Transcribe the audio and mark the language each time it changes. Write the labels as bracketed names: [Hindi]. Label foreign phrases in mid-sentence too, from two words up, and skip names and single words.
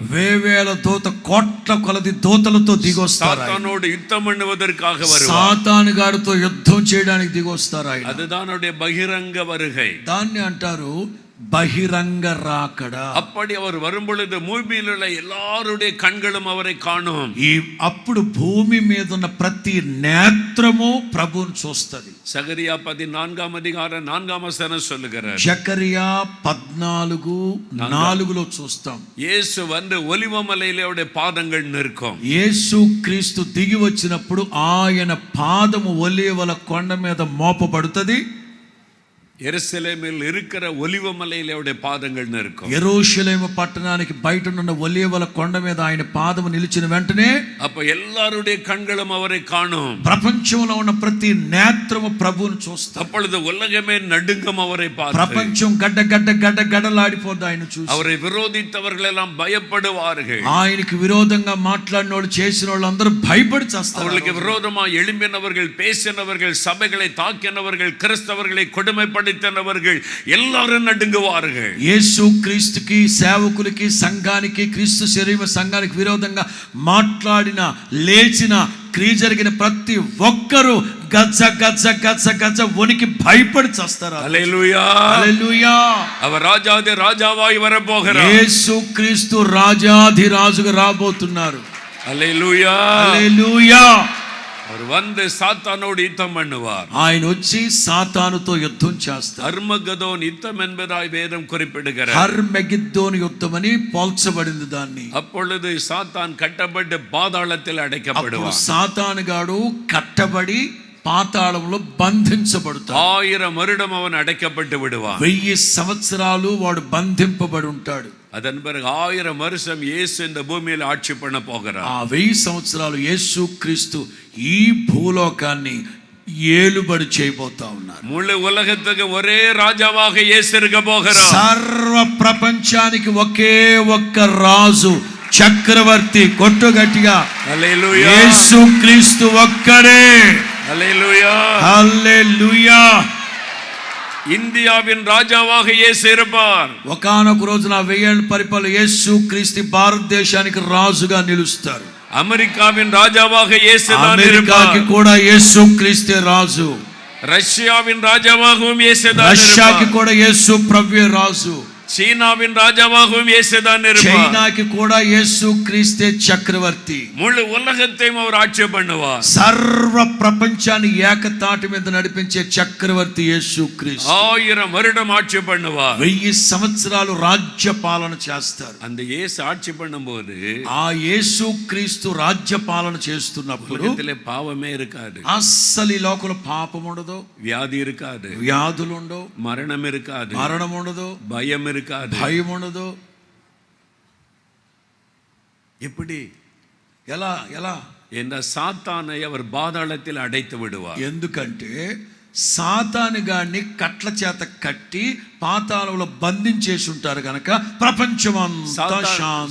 [Telugu] వేవేల దూత, కోట్ల కొలది దూతలతో దిగొస్తారు. [Tamil] சாத்தானோடு யுத்தம் பண்ணுவதற்காக வருவார். [Telugu] సాతాను గారితో యుద్ధం చేయడానికి దిగొస్తారు ఆయన. [Tamil] அதுதான் அவருடைய பகிரங்க வருகை. [Telugu] దాన్ని అంటారు బహిరంగ రాకడ. [Tamil] அப்படி அவர் வரும்பொழுது பூமியில் உள்ள எல்லாருடைய கண்களும் அவரை காணும். [Telugu] అప్పుడు భూమి మీద ఉన్న ప్రతి నేత్రము ప్రభువుని చూస్తది. [Tamil] சகரியா 14 அதிகாரம் 4 வசனம் சொல்லுகிறார். [Telugu] జకరియా 14:4 చూస్తాం. [Tamil] இயேசு வந்து ஒலிவமலையிலே அவருடைய பாதங்கள் நிற்கும். [Telugu] యేసు క్రీస్తు దిగి వచ్చినప్పుడు ఆయన పాదము ఒలీవల కొండ మీద మోపబడుతది. [Tamil] எருசலேமில் இருக்கிற ஒலிவமலையிலே அவருடைய பாதங்கள் நிற்கும். [Telugu] యెరూషలేము పట్టణానికి బయట ఉన్న ఒలీవల కొండ మీద ఆయన పాదము నిలిచిన వెంటనే [Tamil] அப்ப எல்லாருடைய கண்களும் அவரை காணும். [Telugu] ప్రపంచంలో ఉన్న ప్రతి నేత్రము ప్రభువుని చూస్తారు. [Tamil] அப்பொழுது உலகமே நடுங்கும் அவரை பார்த்து. [Telugu] ప్రపంచం గడ్డ గడ్డ గడ్డ గడ్డలాడిపోద్ది ఆయన చూసి. [Tamil] அவரை விரோதித்தவர்கள் எல்லாம் பயப்படுவார்கள். [Telugu] ఆయనకి విరోధంగా మాట్లాడిన వాళ్ళు చేసిన వాళ్ళందరూ భయపడి చేస్తారు. [Tamil] அவர்களுக்கு விரோதமா எழும்பினவர்கள், பேசினவர்கள், சபைகளை தாக்கினவர்கள், கிறிஸ்தவர்களை கொடுமைப்படுத்தினவர்கள் எல்லாரும் நடுங்குவார்கள். [Telugu] యేసు క్రీస్తుకి, సేవకులకి, సంఘానికి, క్రీస్తు శరీర సంఘానికి విరోధంగా మాట్లాడిన, లేచిన, క్రియ జరిగిన ప్రతి ఒక్కరూ గజ్జ గజ్జ గజ్జ గజ్జ వణికి భయపడి చేస్తారు. హల్లెలూయా, హల్లెలూయా. [Tamil] அவர் ராஜாதி ராஜாவாய் வரப்போகிறார். [Telugu] యేసు క్రీస్తు రాజాధి రాజుగా రాబోతున్నారు. హల్లెలూయా, హల్లెలూయా. [Tamil] அவர் வந்து சாத்தானோடு யுத்தம் பண்ணுவார். [Telugu] ఆయన వచ్చి సాతానుతో యుద్ధం చేస్తారు. [Tamil] அர்மகதோன் யுத்தம் என்பதாய் வேதம் குறிப்பிடுகிறார். [Telugu] హర్మెగిద్దోను యుద్ధం అని పోల్చబడింది దాన్ని. [Tamil] அப்பொழுது சாத்தான் கட்டப்பட்டு பாதாளத்தில் அடைக்கப்படுவார். [Telugu] సాతానుగాడు కట్టబడి పాతాళంలో బంధించబడతాడు. [Tamil] 1000 வருடம் அவன் அடைக்கப்பட்டு விடுவான். [Telugu] 1000 సంవత్సరాలు వాడు బంధింపబడి ఉంటాడు. [Tamil] அதன் பிறகு 1000 வருஷம் இயேசு இந்த பூமியில் ஆட்சி பண்ண போகிறார். [Telugu] ఆ 1000 సంవత్సరాలు యేసు క్రీస్తు ఈ భూలోకాన్ని ఏలుబడి చేయబోతా ఉన్నారు. [Tamil] முழு உலகத்துக்கு ஒரே ராஜாவாக இயேசு இருக்க போகிறார். [Telugu] సర్వ ప్రపంచానికి ఒకే ఒక్క రాజు, చక్రవర్తి. కొట్టు గట్టిగా హల్లెలూయా, యేసు క్రీస్తు ఒక్కడే. హల్లెలూయా, హల్లెలూయా. [Tamil] இந்தியாவின் ராஜாவாக இயேசு இருப்பார். [Telugu] ఒకానొక రోజున 1000 ఏళ్ల పరిపాలన యేసు క్రీస్తు భారతదేశానికి రాజుగా నిలుస్తారు. [Tamil] அமெரிக்காவின் ராஜாவாக இயேசு தான் [Telugu] అమెరికాకి [Tamil] இருப்பார். [Telugu] కూడా యేసు క్రీస్తే రాజు. [Tamil] ரஷ்யாவின் ராஜாவாகவும் இயேசு தான் [Telugu] రష్యాకి [Tamil] இருப்பார். [Telugu] కూడా యేసు ప్రభువే రాజు. [Tamil] சீனாவின் ராஜாவாகவும் இயேசு தான் இருப்பார். [Telugu] చైనాకి కూడా యేసు క్రీస్తే చక్రవర్తి. [Tamil] முழு உலகத்தையும் அவர் ஆட்சி பண்ணுவார். [Telugu] సర్వ ప్రపంచాన్ని ఏకతాటి మీద నడిపించే చక్రవర్తి యేసు క్రీస్తు. [Tamil] 1000 வருடம் ஆட்சி பண்ணுவார். [Telugu] 1000 సంవత్సరాలు రాజ్య పాలన చేస్తారు. [Tamil] அந்த இயேசு ஆட்சி பண்ணும்போது [Telugu] ఆ యేసు క్రీస్తు రాజ్య పాలన చేస్తున్నప్పుడు [Tamil] உலகத்திலே பாவமே இருக்காது. [Telugu] అస్సలు ఈ లోకంలో పాపం ఉండదు, [Tamil] வியாதி இருக்காது, [Telugu] వ్యాధులు ఉండవు, [Tamil] மரணம் இருக்காது, [Telugu] మరణం ఉండదు, [Tamil] பயம் இருக்காது. [Telugu] భయం ఉండదు. [Tamil] எப்படி? [Telugu] ఎలా ఎలా [Tamil] என்ற சாத்தானை அவர் பாதாளத்தில் அடைத்து விடுவார். [Telugu] ఎందుకంటే సాతాను గాడిని కట్ల చేత కట్టి పాతాళంలో బంధించేసి ఉంటారు కనుక ప్రపంచమంతా శాంతి.